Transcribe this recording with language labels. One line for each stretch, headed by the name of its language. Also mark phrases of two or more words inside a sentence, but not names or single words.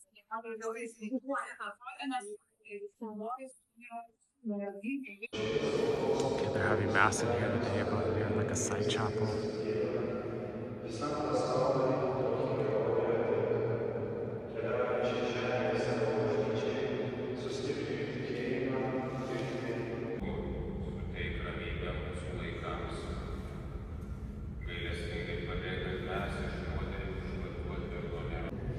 English: Okay, they're having mass in here today, but we're in like a side chapel.
Lithuanian: Visam pasauliui tokį gerovę atiduota. Keliaujančiai žemėje savo bažnyčiai sustiprinti tikėjimą, viltį. Suteik ramybę mūsų laikams. Gailestingai padėk, kad mes iš nuodėmių išvaduoti ir nuo nėra.